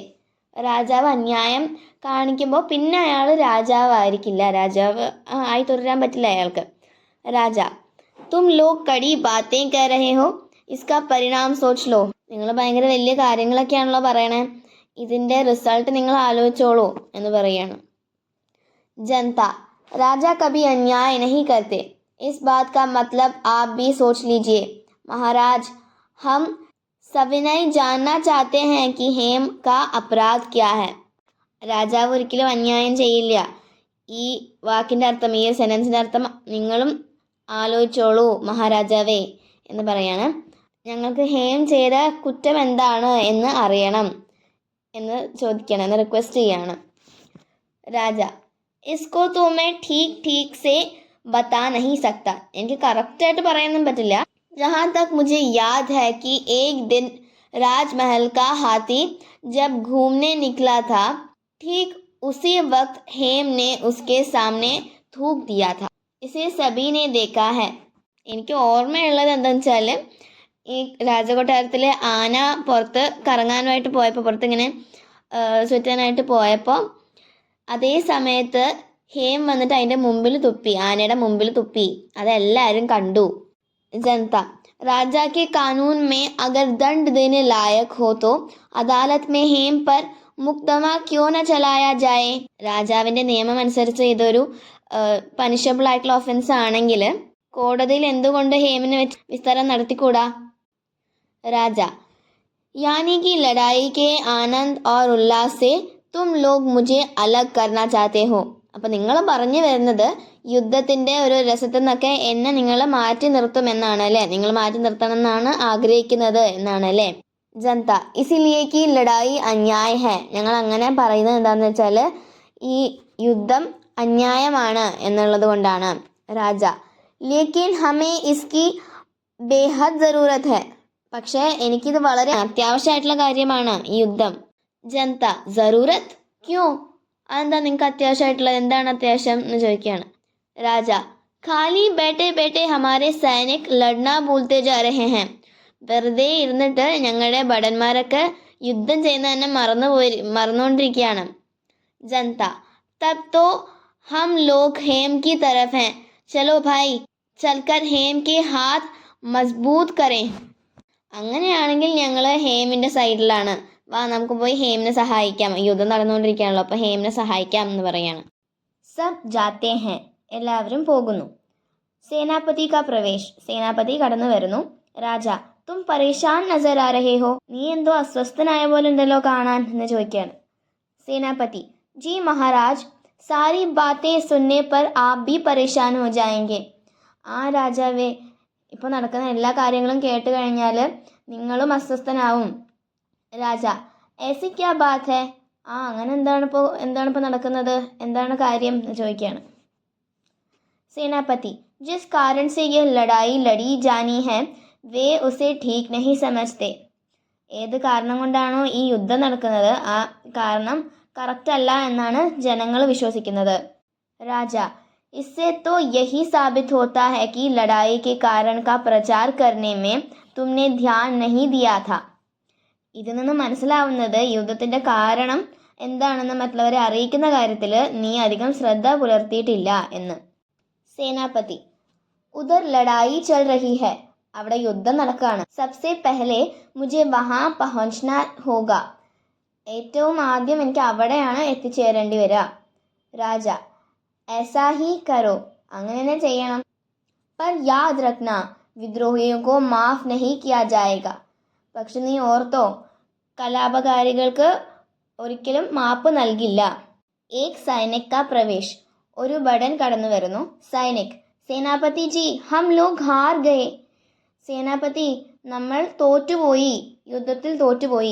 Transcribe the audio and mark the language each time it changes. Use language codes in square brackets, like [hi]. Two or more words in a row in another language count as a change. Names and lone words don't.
[ml] രാജാവ് അന്യായം കാണിക്കുമ്പോൾ പിന്നെ അയാൾ രാജാവായിരിക്കില്ല, രാജാവ് ആയി തുടരാൻ പറ്റില്ല അയാൾക്ക്. [hi] राजा, तुम लोग कड़ी बातें कर रहे हो, इसका परिणाम सोच लो. [ml] നിങ്ങൾ ഭയങ്കര വലിയ കാര്യങ്ങളൊക്കെയാണല്ലോ പറയണേ, ഇതിൻ്റെ റിസൾട്ട് നിങ്ങൾ ആലോചിച്ചോളൂ എന്ന് പറയാണ്. [hi] जनता, राजा कभी अन्याय नहीं करते, इस बात का मतलब आप भी सोच लीजिए. महाराज, हम सविनय जानना चाहते हैं कि हेम का अपराध क्या है. [ml] രാജാവ് ഒരിക്കലും അന്യായം ചെയ്യില്ല. ഈ വാക്കിൻ്റെ അർത്ഥം, ഈ സെൻറ്റൻസിൻ്റെ അർത്ഥം നിങ്ങളും ആലോചിച്ചോളൂ മഹാരാജാവേ എന്ന് പറയാണ്. ഞങ്ങൾക്ക് ഹേം ചെയ്ത കുറ്റം എന്താണ് എന്ന് അറിയണം എന്ന് ചോദിക്കണം, എന്ന് റിക്വസ്റ്റ് ചെയ്യാണ്. [hi] രാജ, इसको तो मैं ठीक ठीक से बता नहीं सकता, [ml] എനിക്ക് കറക്റ്റായിട്ട് പറയാനൊന്നും പറ്റില്ല. [hi] जहाँ तक मुझे याद है कि एक दिन राजमहल का हाथी जब घूमने निकला था, ठीक उसी वक्त हेम ने उसके सामने थूक दिया था. इसे सभी ने देखा है. [ml] എനിക്ക് ഓർമ്മയുള്ളത് എന്താണെന്ന് വെച്ചാൽ, ഈ രാജകൊട്ടാരത്തിൽ ആന പുറത്ത് കറങ്ങാനായിട്ട് പോയപ്പോൾ, പുറത്തിങ്ങനെ ചുറ്റാനായിട്ട് പോയപ്പോൾ അതേ സമയത്ത് ഹേം വന്നിട്ട് അതിൻ്റെ മുമ്പിൽ തുപ്പി, ആനയുടെ മുമ്പിൽ തുപ്പി, അതെല്ലാവരും കണ്ടു. [hi] जनता, राजा के कानून में अगर दंड देने लायक हो तो अदालत में हेम पर मुकदमा क्यों न चलाया जाए. [ml] രാജാവിൻ്റെ നിയമം അനുസരിച്ച് ഇതൊരു പനിഷബിൾ ആയിട്ടുള്ള ഒഫൻസ് ആണെങ്കിൽ കോടതിയിൽ എന്തുകൊണ്ട് ഹേമിന് വെച്ച് വിസ്താരം നടത്തിക്കൂടാ. [hi] രാജ, यानी कि लड़ाई के आनंद और उल्लास से तुम लोग मुझे अलग करना चाहते हो. [ml] അപ്പം നിങ്ങൾ പറഞ്ഞു വരുന്നത് യുദ്ധത്തിൻ്റെ ഒരു രസത്തിൽ നിന്നൊക്കെ എന്നെ നിങ്ങൾ മാറ്റി നിർത്തുമെന്നാണ് അല്ലേ, നിങ്ങൾ മാറ്റി നിർത്തണമെന്നാണ് ആഗ്രഹിക്കുന്നത് എന്നാണ് അല്ലേ. [hi] जनता, इसलिए कि लड़ाई अन्याय है. [ml] ഞങ്ങൾ അങ്ങനെ പറയുന്നത് എന്താണെന്ന് വെച്ചാൽ ഈ യുദ്ധം അന്യായമാണ് എന്നുള്ളത് കൊണ്ടാണ്. [hi] राजा, लेकिन हमें इसकी बेहद ज़रूरत है. [ml] പക്ഷേ എനിക്കിത് വളരെ അത്യാവശ്യമായിട്ടുള്ള കാര്യമാണ് ഈ യുദ്ധം. [hi] जनता, ज़रूरत क्यों, [ml] അതെന്താ നിങ്ങൾക്ക് അത്യാവശ്യമായിട്ടുള്ളത്, എന്താണ് അത്യാവശ്യം എന്ന് ചോദിക്കുകയാണ്. [hi] राजा, खाली बैठे बैठे हमारे सैनिक लड़ना भूलते जा रहे हैं. [ml] വെറുതെ ഇരുന്നിട്ട് ഞങ്ങളുടെ ഭടന്മാരൊക്കെ യുദ്ധം ചെയ്യുന്ന തന്നെ മറന്നുകൊണ്ടിരിക്കുകയാണ്. [hi] जनता, तब तो हम लोग हेम की तरफ हैं, चलो भाई चलकर हेम के हाथ मजबूत करें. [ml] അങ്ങനെയാണെങ്കിൽ ഞങ്ങൾ ഹേമിൻ്റെ സൈഡിലാണ്, വാ നമുക്ക് പോയി ഹേമിനെ സഹായിക്കാം, യുദ്ധം നടന്നുകൊണ്ടിരിക്കുകയാണല്ലോ, അപ്പോൾ ഹേമിനെ സഹായിക്കാം എന്ന് പറയാണ്. [hi] सब जाते हैं, [ml] എല്ലാവരും പോകുന്നു. [hi] सेनापति का प्रवेश, [ml] സേനാപതി കടന്നു വരുന്നു. [hi] राजा, तुम परेशान नज़र आ रहे हो, [ml] നീ എന്തോ അസ്വസ്ഥനായ പോലെ ഉണ്ടല്ലോ കാണാൻ എന്ന് ചോദിക്കുകയാണ്. [hi] सेनापति, जी महाराज, सारी बातें सुनने पर आप भी परेशान हो जाएँगे. [ml] ആ രാജാവേ, ഇപ്പോൾ നടക്കുന്ന എല്ലാ കാര്യങ്ങളും കേട്ട് കഴിഞ്ഞാൽ നിങ്ങളും അസ്വസ്ഥനാവും. [hi] രാജ, ऐसी क्या बात है, [ml] അങ്ങനെ എന്താണിപ്പോൾ നടക്കുന്നത്, എന്താണ് കാര്യം എന്ന് ചോദിക്കുകയാണ്. [hi] സേനാപതി, जिस कारण से यह लड़ाई लड़ी जानी है वे उसे ठीक नहीं समझते. [ml] ഏത് കാരണം കൊണ്ടാണോ ഈ യുദ്ധം നടക്കുന്നത് ആ കാരണം കറക്റ്റ് അല്ല എന്നാണ് ജനങ്ങൾ വിശ്വസിക്കുന്നത്. [hi] രാജ, इससे तो यही साबित होता है कि लड़ाई के कारण का प्रचार करने में तुमने ध्यान नहीं दिया था. [ml] ഇതിൽ നിന്ന് മനസ്സിലാവുന്നത് യുദ്ധത്തിൻ്റെ കാരണം എന്താണെന്ന് മറ്റുള്ളവരെ അറിയിക്കുന്ന കാര്യത്തിൽ നീ അധികം ശ്രദ്ധ പുലർത്തിയിട്ടില്ല എന്ന്. [hi] सेनापति उधर लड़ाई चल रही है, [ml] അവിടെ യുദ്ധം നടക്കുകയാണ്. [hi] सबसे पहले मुझे वहाँ पहुँचना होगा, [ml] ഏറ്റവും ആദ്യം എനിക്ക് അവിടെയാണ് എത്തിച്ചേരേണ്ടി വരിക. [hi] രാജ ऐसा ही करो, [ml] അങ്ങനെ തന്നെ ചെയ്യണം. [hi] पर याद रखना विद्रोहियों को माफ नहीं किया जाएगा, [ml] പക്ഷെ നീ ഓർത്തോ, കലാപകാരികൾക്ക് ഒരിക്കലും മാപ്പ് നൽകില്ല. [hi] एक सैनिक का प्रवेश, [ml] ഒരു ഭടൻ കടന്നു വരുന്നു. [hi] सैनिक सेनापति जी हम लोग हार गए, [ml] സേനാപതി നമ്മൾ തോറ്റുപോയി, യുദ്ധത്തിൽ തോറ്റുപോയി.